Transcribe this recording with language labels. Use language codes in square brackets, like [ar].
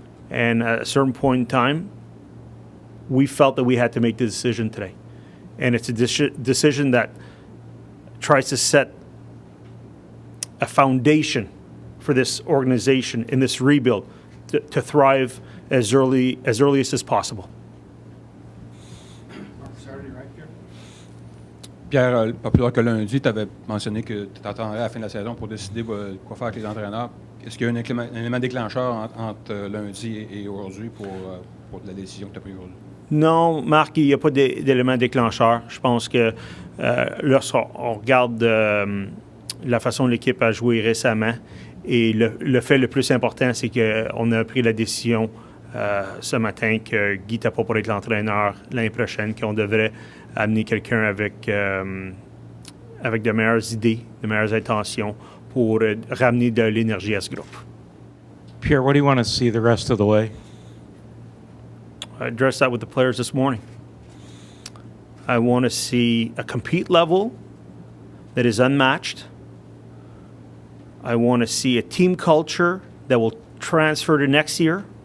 [en] And at a certain point in time, we felt that we had to make the decision today. And it's a decision that tries to set a foundation for this organization in this rebuild to thrive as early as possible. [fr] Pierre, pas plus tard que lundi, tu avais mentionné que tu t'attendrais à la fin de la saison pour décider quoi faire avec les entraîneurs. Est-ce qu'il y a un élément déclencheur entre lundi et aujourd'hui pour la décision que tu as prise aujourd'hui? Non, Marc, il n'y a pas d'élément déclencheur. Je pense que lorsqu'on regarde la façon dont l'équipe a joué récemment, et le fait le plus important, c'est qu'on a pris la décision ce matin que Guy n'était pas pour être l'entraîneur l'année prochaine, qu'on devrait amener quelqu'un avec de meilleures idées, de meilleures intentions pour ramener de l'énergie à ce groupe. [en] Pierre, what do you want to see the rest of the way? I addressed that with the players this morning. I want to see a compete level that is unmatched. I want to see a team culture that will transfer to next year.